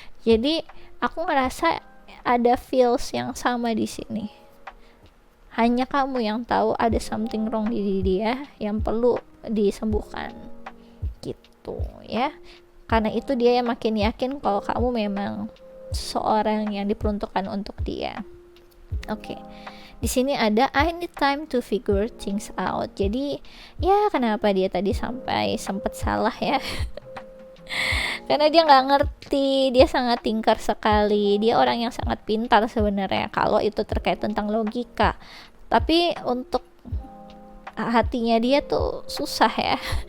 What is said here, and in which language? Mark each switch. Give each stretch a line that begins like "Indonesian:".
Indonesian: Jadi aku ngerasa ada feels yang sama di sini, hanya kamu yang tahu ada
English: something wrong
Indonesian: di diri dia yang perlu disembuhkan gitu ya. Karena itu dia yang makin yakin kalau kamu memang seorang yang diperuntukkan untuk dia. Oke. Di sini ada
English: I need time to figure things out.
Indonesian: Jadi ya kenapa dia tadi sampai sempat salah ya? Karena dia nggak ngerti, dia sangat tingkar sekali, dia orang yang sangat pintar sebenarnya kalau itu terkait tentang logika, tapi untuk hatinya dia tuh susah ya.